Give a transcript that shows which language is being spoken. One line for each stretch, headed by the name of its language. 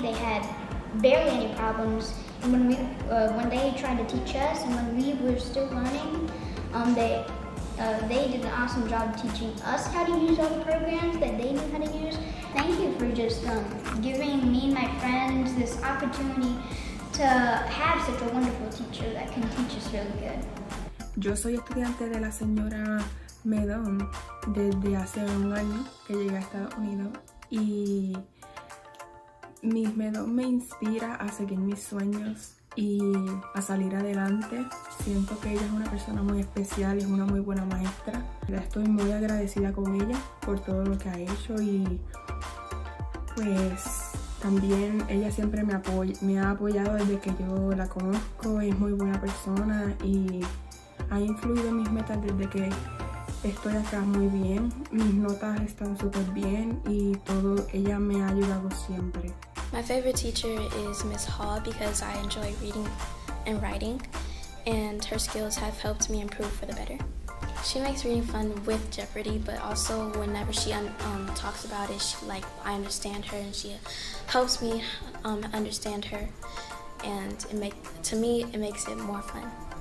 English: They had barely any problems. And when they tried to teach us, and when we were still learning, they did an awesome job teaching us how to use all the programs that they knew how to use. Thank you for just giving me and my friends this opportunity to have such a wonderful teacher that can teach us really good.
Spanish: Yo soy estudiante de la señora Medón desde hace un año que llegué a Estados Unidos y Miss Medón me inspira a seguir mis sueños y a salir adelante. Siento que ella es una persona muy especial y es una muy buena maestra. Estoy muy agradecida con ella por todo lo que ha hecho y pues también ella siempre me ha apoyado desde que yo la conozco. Es muy buena persona y ha influido en mis metas desde que estoy acá muy bien. Mis notas están súper bien y todo, ella me ha ayudado siempre.
English: My favorite teacher is Miss Hall because I enjoy reading and writing, and her skills have helped me improve for the better. She makes reading fun with Jeopardy, but also whenever she talks about it, I understand her, and she helps me understand her, and to me it makes it more fun.